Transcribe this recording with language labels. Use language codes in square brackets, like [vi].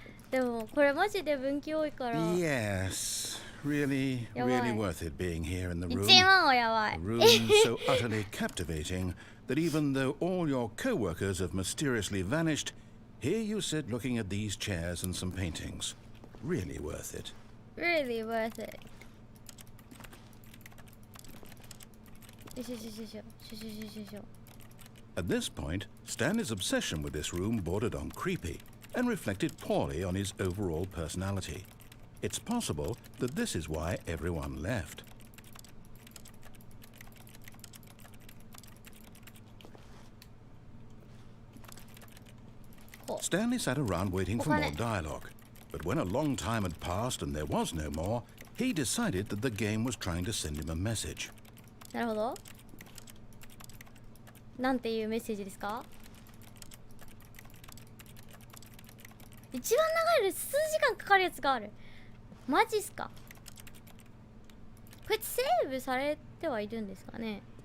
[ja] でもこれマジで分岐多いから。 [en] Yes. Really, really worth it being here in the room. [ja] 1万はやばい。 [en] A room so utterly captivating that even though all your co-workers have mysteriously vanished, here you sit looking at these chairs and some paintings. Really worth it. Really worth it. [ja] よしよしよしよしよしよしよしよ。 [en] At this point, Stanley's obsession with this room bordered on creepy and reflected poorly on his overall personality. It's possible that this is why everyone left. Stanley sat around waiting for more dialogue, but when a long time had passed and there was no more, he decided that the game was trying to send him a message. [ja] なるほど。なんていうメッセージですか？一番長いです。数時間かかるやつがある。マジっすか？これセーブされてはいるんですかね。